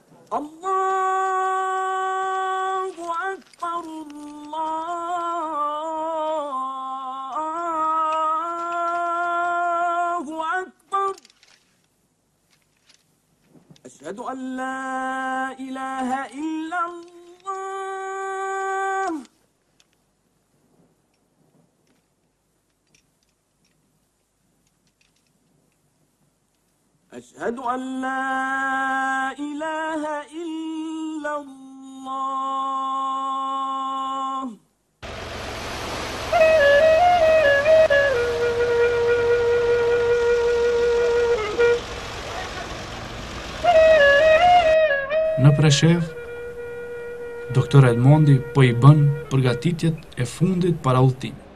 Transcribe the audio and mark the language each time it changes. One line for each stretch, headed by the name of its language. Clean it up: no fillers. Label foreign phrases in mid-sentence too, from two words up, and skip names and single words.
Arabic: الله أكبر، الله أكبر. أشهد أن لا إله إلا الله. أشهد أن لا إله إلا الله.
Albanian: Në Preshev, doktor Edmondi po I bën përgatitjet e fundit para udhëtimit.